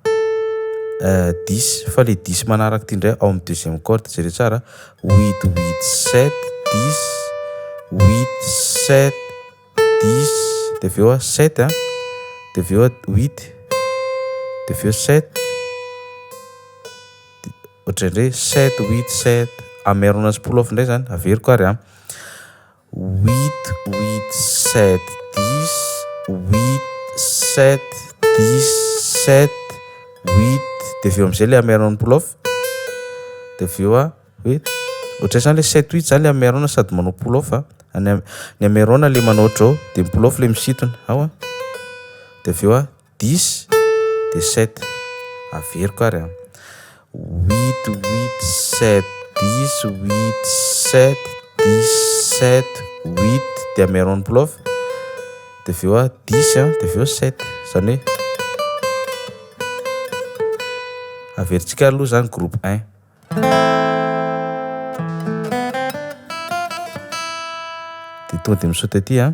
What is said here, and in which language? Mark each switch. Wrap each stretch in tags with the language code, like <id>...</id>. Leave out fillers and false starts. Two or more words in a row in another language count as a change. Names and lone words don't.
<mg>10 fa le 10 manaraka ty indray ao amin'ny</mg> <fr>deuxième corde</fr> <mg>zay tsara 8 8 7 10 8 7 10 de aveo 7 de aveo 8 de aveo 7 ohatrandray 7 8 7 amerona azy</mg> <en>pull off</en> <mg>indray zany averiko ary 8 8 7 10 8 7 10 7 8 de aveo am'zay le amerona</mg> <en>pull off</en> <mg>de aveo hoe ohatray zany le 7 8 zany le amerona sady manao</mg> <en>pull off</en> <mg>ny amerona le manao ohatrao de</mg> <en>pull off</en> <mg>le misintona de aveo 10 de 7 averiko ary 8 8 7 10 8 7 10 7 8 de amerona</mg> <en>pull off</en> <mg>de aveo 10 de aveo 7 zany hoe averintsika aloha zany groupe 1 de tonga de misaoty aty</mg>